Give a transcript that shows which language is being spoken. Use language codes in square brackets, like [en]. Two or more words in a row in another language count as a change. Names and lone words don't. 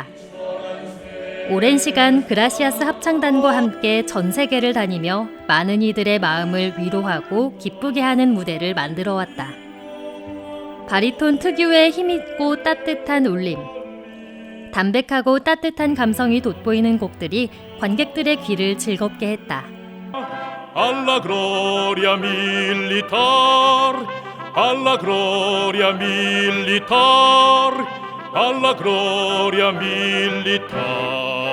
[ko] 오랜 시간 그라시아스 합창단과 함께 전 세계를 다니며 많은 이들의 마음을 위로하고 기쁘게 하는 무대를 만들어 왔다. 바리톤 특유의 힘있고 따뜻한 울림, 담백하고 따뜻한 감성이 돋보이는 곡들이 관객들의 귀를 즐겁게 했다. [it] Alla gloria militar, alla gloria militar, alla gloria militar.